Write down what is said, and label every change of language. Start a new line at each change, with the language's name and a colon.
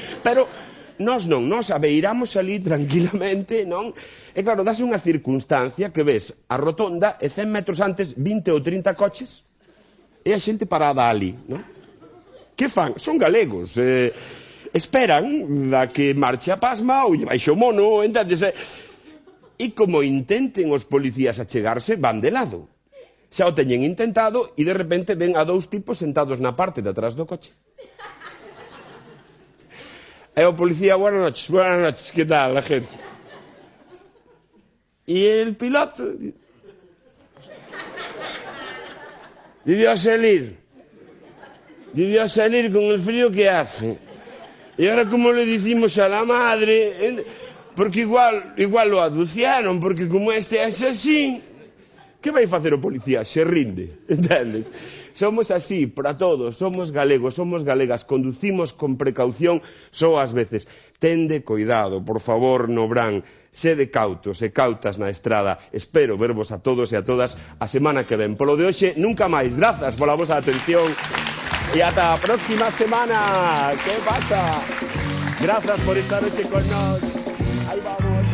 Galician: Pero nós non, nós abeiramos ali tranquilamente, non? E claro, dase unha circunstancia que ves a rotonda e 100 metros antes 20 ou 30 coches e a xente parada ali, non? Que fan? Son galegos. Esperan a que marche a pasma ou lle baixe o mono, entendes? E como intenten os policías achegarse, van de lado. Xa o teñen intentado e de repente ven a dous tipos sentados na parte de atrás do coche. E o policía,
Spanish: buenas noches, que tal, la gente? E el piloto debió salir con el frío que hace. Y ahora, ¿cómo le decimos a la madre? Porque igual lo aduciaron, porque como este es así, ¿qué
Galician: vai facer o policía?
Spanish: Se rinde, entendes?
Galician: Somos así, para todos, somos galegos, somos galegas, conducimos con precaución só ás veces. Tende cuidado, por favor, no Brán, sede cautos e cautas na estrada. Espero vervos a todos e a todas a semana que ven. Polo de hoxe, nunca máis. Grazas pola vosa atención.
Spanish: Y hasta la próxima semana. ¿Qué pasa? Gracias por estar hoy con nosotros. Ahí vamos.